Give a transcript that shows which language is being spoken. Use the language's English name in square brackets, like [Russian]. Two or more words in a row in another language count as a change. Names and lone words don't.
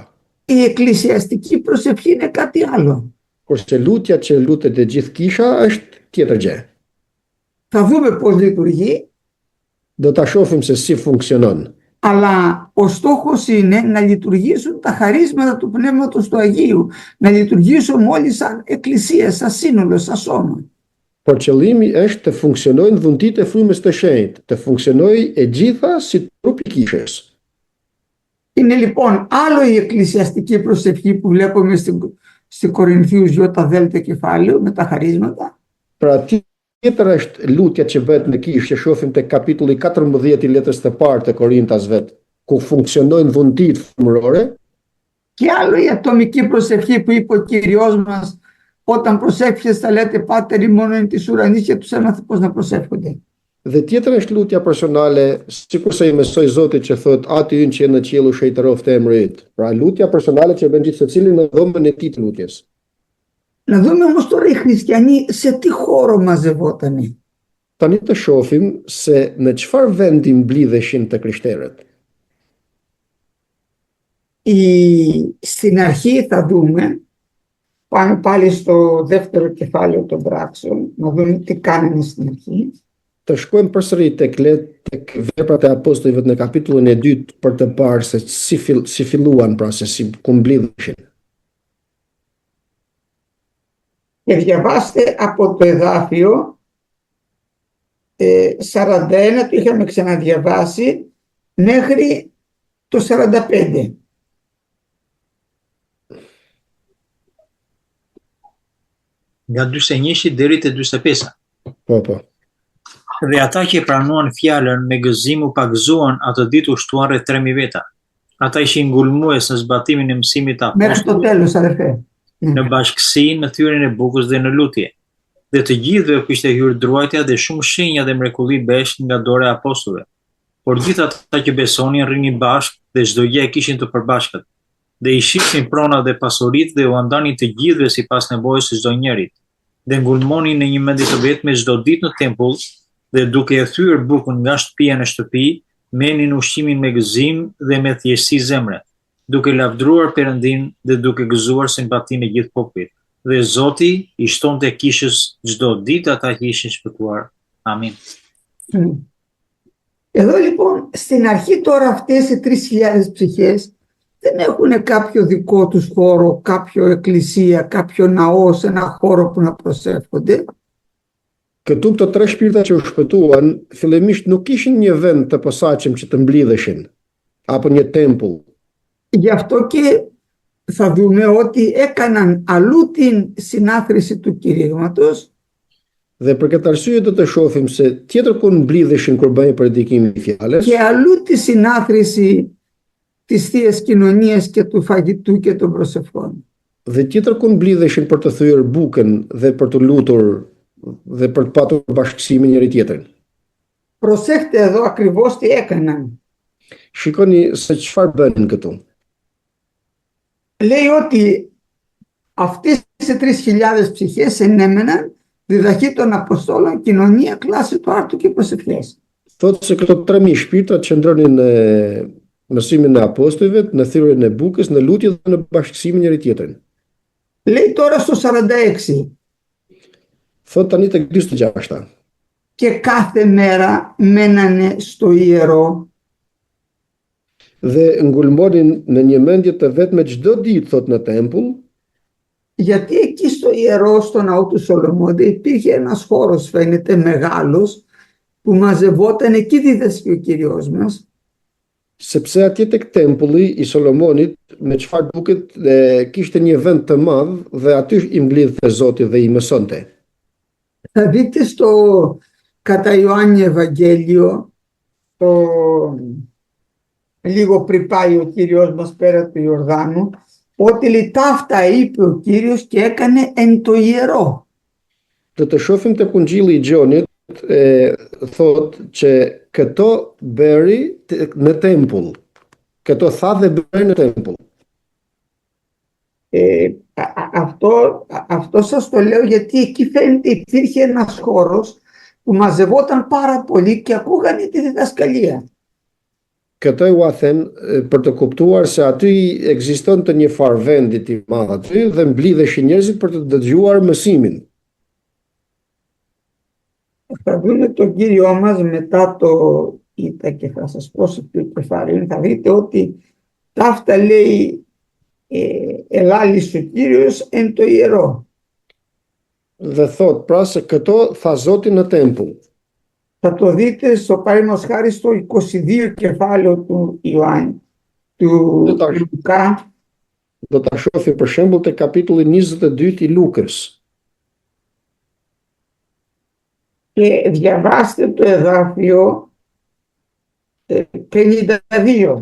[Greek] Η εκκλησιαστική προσευχή είναι κάτι άλλο. [Albanian] Kurse lutja që lutet e gjithë kisha është tjetër gjë. [Greek] Θα δούμε πώς λειτουργεί, [Albanian] Do ta shohim se si funksionon. [Greek] αλλά ο στόχος είναι να λειτουργήσουν τα χαρίσματα του Πνεύματος του Αγίου, να λειτουργήσουμε όλοι σαν εκκλησία, σαν σύνολο, σαν σώμα. [Albanian] Por qëllimi është të funksionojnë dhuntit e frymës të shenjtë, të funksionojë e gjitha si trupi i kishës. [Greek] Είναι λοιπόν άλλο η εκκλησιαστική προσευχή που βλέπουμε στην Κορινθίους ΙΔ κεφάλαιο με τα χαρίσματα. [Albanian] Pra tjetër është lutja që bëhet në kishë, që shohim te kapitulli 14 i letrës së parë të Korintasve, ku funksionojnë dhuntit frymërore. [Greek] Και άλλο η ατομική προσευχή που είπε ο Κύριος μας, όταν προσεύχεσαι θα λέτε Πάτερ ημών εν της ουρανής, και τους έμαθε πώς να προσεύχονται. [Albanian] Dhe tjetër është lutja personale, sikurse i mësoi Zoti që thot aty ynë që në qiell u shejtëroftë emri yt. Pra lutja personale që bën gjithë secili në dhomën e tij të lutjes. [Greek] Να δούμε όμως τώρα οι χριστιανοί σε τι χώρο μαζευότανε. [Albanian] Tani të shohim se në çfarë vendi mblidheshin të krishterët. [Greek] Στην αρχή θα δούμε, πάμε πάλι στο δεύτερο κεφάλαιο των πράξεων, να δούμε τι κάνανε στην αρχή. [Albanian] Të shkojmë përsëri tek veprat e apostujve në kapitullin e 2 për të parë se si filluan, pra se si ku mblidheshin. [Greek] Και διαβάστε από το εδάφιο 41, το είχαμε ξαναδιαβάσει, μέχρι το 45. [Albanian] Nga 41 deri te 45. Po. Dhe ata që pranuan fjalën me gëzim u pagëzuan atë ditë ushtuan rreth 3000 veta. Ata ishin ngulmues në zbatimin e mësimit të [Greek] Μέχρι το [Albanian] apostujve, [Greek] τέλος, αδερφέ. [Albanian] në bashkësi, në thyrjen e bukës dhe në lutje. Dhe të gjithëve kishte hyrë druajtja dhe shumë shenja dhe mrekulli besh nga dora e apostujve. Por gjithë ata që besonin rrinin bashkë dhe çdo gjë e kishin të përbashkët. Dhe i shihnin pronat dhe pasuritë dhe u andanin të gjithëve sipas nevojës së çdo njerit. Dhe ngulmonin në një mendje të vetme çdo ditë në tempull, dhe duke e thyer bukën nga shtëpia në shtëpi, merrnin ushqimin me gëzim dhe me thjeshtësi zemre, duke lavdruar Perëndin dhe duke gëzuar simpatinë e gjithë popullit. Dhe Zoti i shtonte kishës çdo ditë ata që ishin shpëtuar. Amin. [Greek] Εδώ λοιπόν στην αρχή τώρα αυτές οι 3.000 ψυχές δεν έχουν κάποιο δικό τους χώρο, κάποιο εκκλησία, κάποιο ναό, σε ένα χώρο που να προσεύχονται. [Albanian] Këtu këto tre shpirta që u shpëtuan, fillimisht nuk kishin një vend të posaçëm që të mblidheshin, apo një tempull. [Greek] Γι' αυτό και θα δούμε ότι έκαναν αλλού την συνάθρηση του κηρύγματος. [Albanian] Dhe për këtë arsye do të shohim se tjetër ku mblidheshin kur bëjnë predikimin e fjalës, [Greek] Και αλλού τη συνάθρηση της Θείας Κοινωνίας και του φαγητού και των προσευχών. [Albanian] dhe tjetër ku mblidheshin për të thyer bukën dhe për të lutur dhe për të patur bashkësi me njëri tjetrin. [Greek] Προσέχτε εδώ ακριβώς τι έκαναν. [Albanian] Shikoni se çfarë bënin këtu. [Greek] Λέει ότι αυτές οι 3.000 ψυχές ενέμεναν διδαχή των Αποστόλων, κοινωνία, κλάση του άρτου και προσευχές. [Albanian] Thotë se këto 3.000 shpirtra qëndronin në mësimin e apostujve, në thyrjen e bukës, në lutje dhe në bashkësi me njëri tjetrin. [Greek] Λέει τώρα στο 46. [Albanian] Thotë tani tek 46. [Greek] Και κάθε μέρα μένανε στο ιερό. [Albanian] Dhe ngulmonin në një mendje të vetme çdo ditë, thot në tempull, [Greek] Γιατί εκεί στο ιερό, στο ναό του Σολομώντα, υπήρχε ένας χώρος, φαίνεται μεγάλος, που μαζευόταν, εκεί δίδασκε ο Κυριός μας. [Albanian] sepse atje tek tempulli i Solomonit me çfarë duket kishte një vend të madh dhe aty i mblidhte Zoti dhe i mësonte. [Greek] Θα δείτε κατά Ιωάννη Ευαγγέλιο, λίγο πριν πάει ο Κύριος μας πέρα του Ιορδάνου, ότι τα αυτά είπε ο Κύριος και έκανε εν το ιερό. [Albanian] Dhe të shohim tek Ungjilli i Gjonit, thot që këto bëri në tempull. Këto tha dhe bëri në tempull. [Greek] Αυτό σας το λέω γιατί εκεί φαίνεται υπήρχε ένας χώρος που μαζευόταν πάρα πολύ και ακούγανε τη διδασκαλία. [Albanian] Këtë ju a them për të kuptuar se aty ekzistonte një farë vendi i madh aty dhe mblidheshin njerëzit për të dëgjuar mësimin. [Greek] Θα δούμε τον Κύριο μας μετά το Ήτα και θα σας πω σε ποιο κεφάλι. Θα δείτε ότι ταύτα λέει ελάλησε ο Κύριος εν το ιερό. [Albanian] Dhe thot pra se këto tha Zoti në tempull. [Greek] Θα το δείτε στο παραδείγματος χάρη στο 22 κεφάλαιο του Ιωάννη, του Λουκά. [Albanian] Do ta shohim për shembull te kapitulli 22 i Lukës. [Greek] Και διαβάστε το εδάφιο 52